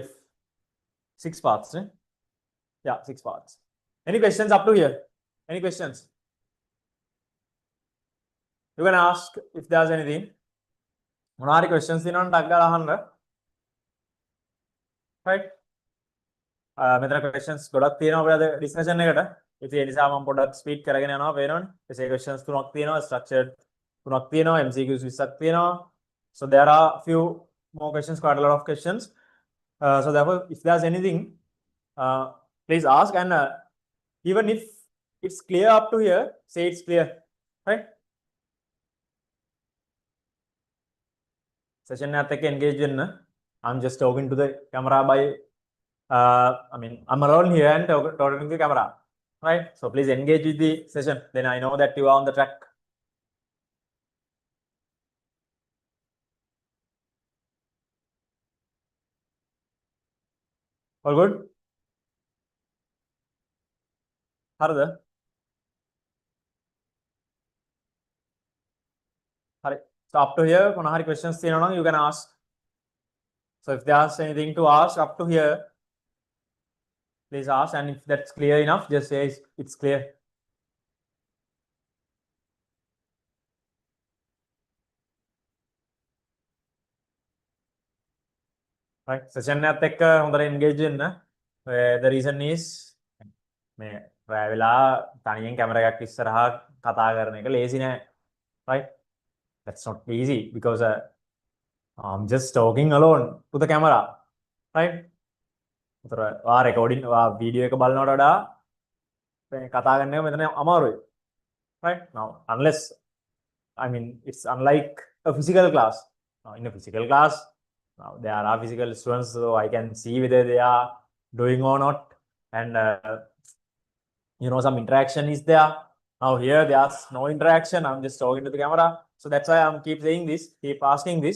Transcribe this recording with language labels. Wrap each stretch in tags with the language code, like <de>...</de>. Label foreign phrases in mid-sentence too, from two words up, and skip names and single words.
<en>6 parts. Right? Yeah, 6 parts. Any questions up to here? Any questions? You can ask if there's anything. What questions in on right?</en> <si>මෙතන questions ගොඩක් තියෙනවා අපේ අද discussion එකට. ඉතින් ඒ නිසා මම පොඩ්ඩක් speed කරගෙන යනවා පේනවනේ. ඒ questions තුනක් තියෙනවා, structured තුනක් තියෙනවා, MCQs 20ක් තියෙනවා.</si> <en>So there are few more questions, quite a lot of questions. So therefore, if there's anything, please ask, and even if it's clear up to here, say it's clear, right?</en> <si>Session එකත් එක්ක engage වෙන්න.</si> <en>I'm just talking to the camera by I'm alone here and talking to the camera, right? So please engage with the session. Then I know that you are on the track. All good?</en> <si>හරිද? හරි.</si> <en>So up to here,</en> <si>මොනවා හරි questions තියෙනවා නම්</si> <en>you can ask. So if there's anything to ask up to here, please ask, and if that's clear enough, just say it's clear. Right?</en> <si>Session එකත් එක්ක හොඳට engage වෙන්න.</si> <en>The reason is</en> <si>මේ රැ වෙලා තනියෙන් කැමරා එකක් ඉස්සරහා කතා කරන එක ලේසි නෑ.</si> <en>Right? That's not easy because I'm just talking alone to the camera, right? recording video</en> <si>එක බලනවට වඩා කතා කරන එක මෙතන අමාරුයි,</si> <en>right? Now unless it's unlike a physical class. Now in a physical class, now there are physical students, so I can see whether they are doing or not, and some interaction is there. Now here there's no interaction, I'm just talking to the camera, so that's why I'm keep saying this, keep asking this.</en>